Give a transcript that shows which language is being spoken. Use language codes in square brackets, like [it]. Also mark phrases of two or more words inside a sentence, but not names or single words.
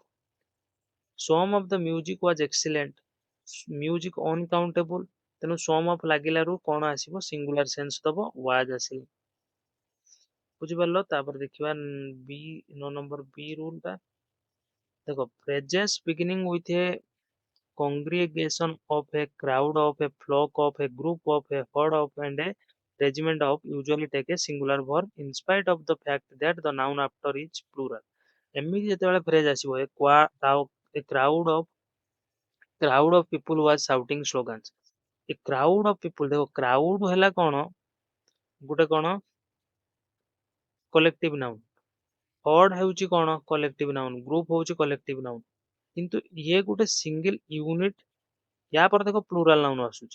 [en] some of the music was excellent, music uncountable, ତେଣୁ some of [or] ଲାଗିଲାରୁ କଣ ଆସିବ? [en] singular sense [or] ଦବ, ୱାଜ ଆସିଲା। ବୁଝିପାରିଲ? ତାପରେ ଦେଖିବା ବି, 9 ନମ୍ବର ବି ରୁଲ ଟା ଦେଖ। [en] phrases beginning with a congregation of a crowd of a flock of a group of a herd of and a regiment of usually take a singular verb in spite of the fact that the noun after is plural। [or] ଏମିତି ଯେତେବେଳେ ଫ୍ରେଜ ଆସିବ, [en] a crowd of people was shouting slogans। a crowd of people, [or] ଦେଖ କ୍ରାଉଡ ହେଲା କଣ? ଗୋଟେ କଣ [en] collective noun. [or] ହର୍ଡ ହେଉଛି କଣ [en] collective noun, [or] ଗ୍ରୁପ ହଉଛି [en] collective noun. [or] କିନ୍ତୁ ଇଏ ଗୋଟେ [en] single unit, [or] ୟା ପରେ ଦେଖ [en] plural noun [or] ଆସୁଛି।